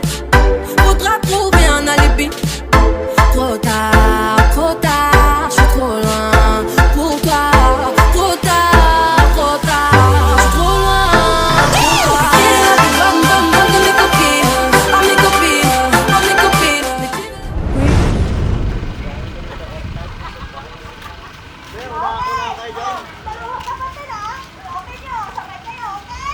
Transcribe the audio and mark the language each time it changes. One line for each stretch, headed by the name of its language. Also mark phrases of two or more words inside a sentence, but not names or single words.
French: Faudra trouver un alibi. Trop tard, je suis trop loin pour toi. Trop tard, je suis trop loin pour toi. Elle est la plus bonne de mes copines. À mes copines.
Filipino: Paruha kapatid ha! Okay nyo, sabay kayo, okay?